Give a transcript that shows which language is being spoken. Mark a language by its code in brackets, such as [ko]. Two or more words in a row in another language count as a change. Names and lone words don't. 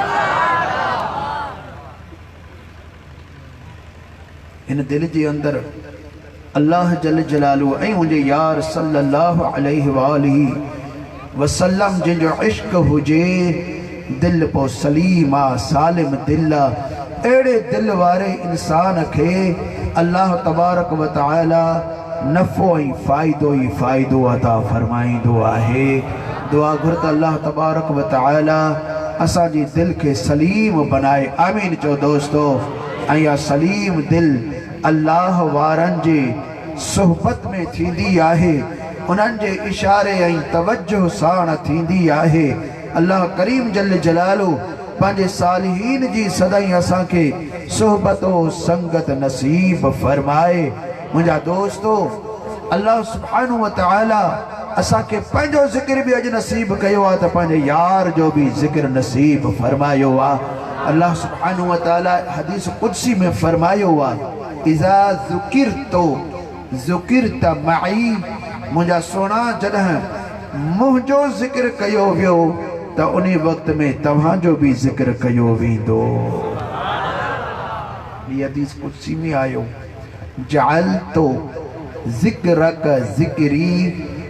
[sd] इन दिल जे अंदर अल्लाह [ar] جل جلاله [sd] ऐं मुंहिंजे यार [ar] صلى الله عليه وآله وسلم [sd] जिंजो इश्क़ हुजे, दिल पो सलीम आ, सालिम दिल आ। अहिड़े दिल वारे इंसान खे [ar] الله تبارك وتعالى [sd] नफ़ो ऐं फ़ाइदो ई फ़ाइदो अता फरमाईंदो आहे। दुआ घुर त [ar] الله تبارك وتعالى [sd] असांजी दिल खे सलीम बनाए। आमीन चओ दोस्तो। ऐं इहा सलीम दिल अल्लाह वारनि जे सोहबत में थींदी आहे, उन्हनि जे इशारे ऐं तवज्जो साण थींदी आहे। अल्लाह करीम [ar] جل جلاله [sd] पंहिंजे सालिहीन जी सदाईं असांखे सोहबत संगत नसीब फरमाए। मुंहिंजा दोस्तो, [ar] الله سبحانه وتعالى [sd] असांखे पंहिंजो ज़िक्र बि अॼु नसीब कयो आहे, त पंहिंजे यार जो बि ज़िक्र नसीब फरमायो आहे। [ar] الله سبحانه وتعالى [sd] हदीस कुदसी में फरमायो आहे, [ar] إذا ذُكِرتُ ذُكِرتَ معي. [sd] मुंहिंजा सोना, जॾहिं मुंहिंजो ज़िक्र कयो वियो त उन वक़्त में तव्हांजो बि ज़िक्र कयो वेंदो। हीअ हदीस कुदसी में आयो, [ar] جعلتُ ذكرك ذكري.